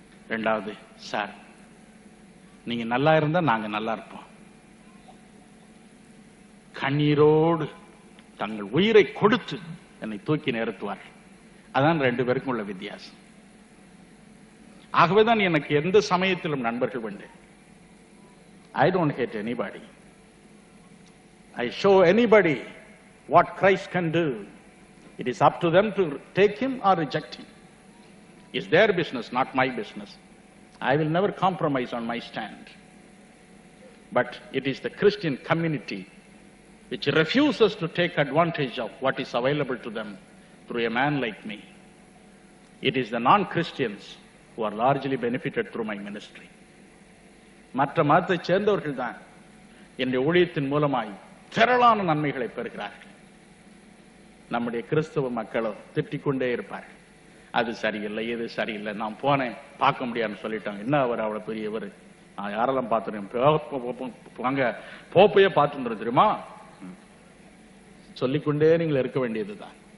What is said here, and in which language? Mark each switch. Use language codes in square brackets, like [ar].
[ta] 2வது, சார் நீங்க நல்லா இருந்தா நாங்க நல்லா இருப்போம். கண்ணீரோடு தங்கள் உயிரை கொடுத்து என்னை தூக்கி நிறுத்துவார்கள். அதான் 2 பேருக்கும் உள்ள வித்தியாசம். ஆகவேதான் எனக்கு எந்த சமயத்திலும் நண்பர்கள் உண்டு. [en] I don't hate anybody. I show anybody what Christ can do. It is up to them to take him or reject him. It's their business, not my business. I will never compromise on my stand. But it is the Christian community which refuses to take advantage of what is available to them through a man like me. It is the non-Christians who are largely benefited through my ministry. [ta] மற்ற மதத்தை சேர்ந்தவர்கள் தான் என்னுடைய ஊழியத்தின் மூலமாய் திரளான நன்மைகளை பெறுகிறார்கள். நம்முடைய கிறிஸ்தவ மக்களோ திட்டிக்கொண்டே இருப்பார்கள். அது சரியில்லை, இது சரியில்லை, நான் போனேன் பார்க்க முடியாதுன்னு சொல்லிட்டாங்க. என்ன அவர் அவ்வளவு பெரியவர், நான் யாரெல்லாம் பார்த்துருங்க, போப்பையே பார்த்துட்டு தெரியுமா, சொல்லிக்கொண்டே நீங்கள் இருக்க வேண்டியதுதான்.